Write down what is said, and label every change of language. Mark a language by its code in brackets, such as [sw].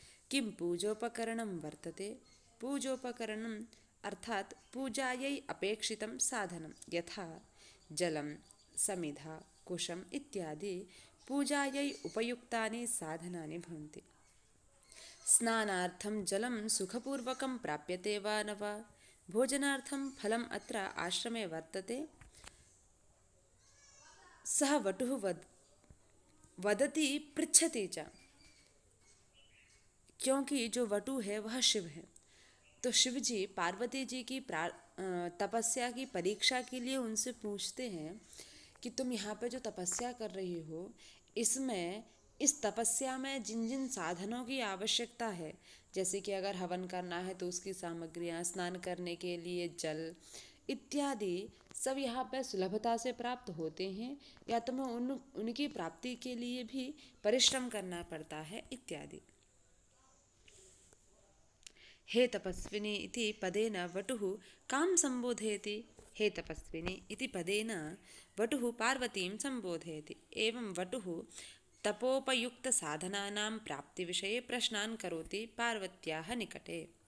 [sa] किं पूजोपकरणं वर्तते? पूजोपकरणम् अर्थात् पूजायै अपेक्षितं साधनं, यथा जलं, समिधा, कुशम् इत्यादि पूजायै उपयुक्तानि साधनानि भवन्ति। स्नानार्थं जलं सुखपूर्वकं प्राप्यते वा न वा? भोजनार्थं फलम् अत्र आश्रमे वर्तते। सः वटुः वदति, पृच्छति च, [hi] क्योंकि जो वटु है वह शिव है। तो शिव जी पार्वती जी की तपस्या की परीक्षा के लिए उनसे पूछते हैं कि तुम यहाँ पे जो तपस्या कर रही हो, इसमें इस तपस्या में जिन जिन साधनों की आवश्यकता है, जैसे कि अगर हवन करना है तो उसकी सामग्रियाँ, स्नान करने के लिए जल इत्यादि सब यहाँ पर सुलभता से प्राप्त होते हैं, या तो हमें उनकी प्राप्ति के लिए भी परिश्रम करना पड़ता है इत्यादि। [sa] हे तपस्विनी इति पदेन वटुः कां संबोधयति? हे तपस्विनी इति पदेन वटुः पार्वतीं संबोधयति। एवं वटुः तपोपयुक्तसाधनानां प्राप्तिविषये प्रश्नान् करोति पार्वत्याः निकटे।